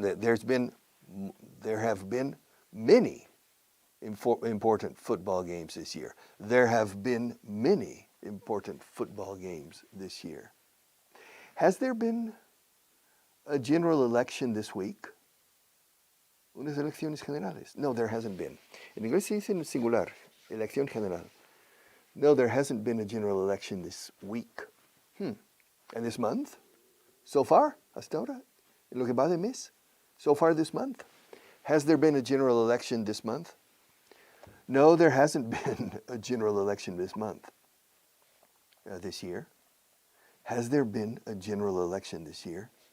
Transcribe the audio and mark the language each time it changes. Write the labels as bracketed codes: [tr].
[en] There have been many important football games this year. There have been many important football games this year. Has there been a general election this week? [es] Unas elecciones generales. [en] No, there hasn't been. [es] En inglés se dice en singular, elección general. [en] No, there hasn't been a general election this week. And this month? So far, [es] hasta ahora, en lo que va de mes? [en] So far this month? Has there been a general election this month? No, there hasn't been a general election this month. This year? Has there been a general election this year?